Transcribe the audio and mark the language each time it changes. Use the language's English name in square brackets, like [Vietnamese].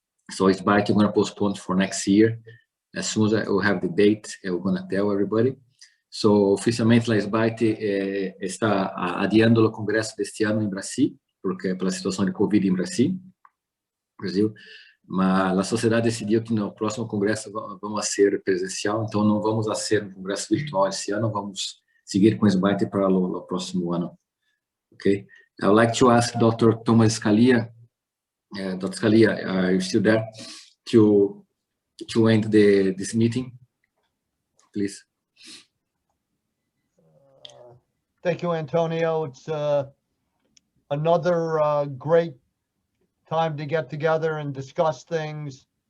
[English] So it's going to postpone for next year. As soon as I will have the date, we're going to tell everybody. [Portuguese] So, oficialmente, a SBAIT está adiando o congresso deste ano em Brasil, porque pela situação de Covid em Brasil, mas a sociedade decidiu que no próximo congresso vamos ser presencial, então não vamos ser um congresso virtual esse ano, vamos seguir com a SBAIT para o próximo ano. [English] Okay? I would like to ask Dr. Thomas Scalia, Dr. Scalia, are you still there, to end this meeting, please? Thank you, Antonio. It's another great time to get together and discuss things.